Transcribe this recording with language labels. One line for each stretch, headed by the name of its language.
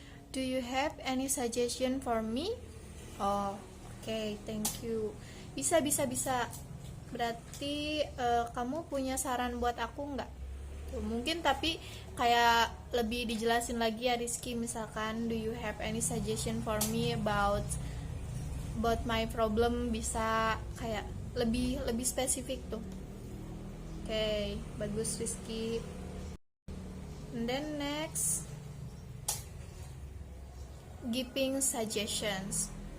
English: Do you have any suggestion for me? Oh, okay, thank you. Bisa.
Indonesian: Berarti kamu punya saran buat aku nggak? Mungkin tapi kayak lebih dijelasin lagi ya Rizky.
English: Misalkan, do you have any suggestion for me about my problem?
Indonesian: Bisa kayak lebih spesifik tuh. Okay, bagus Rizky.
English: And then next, giving suggestions.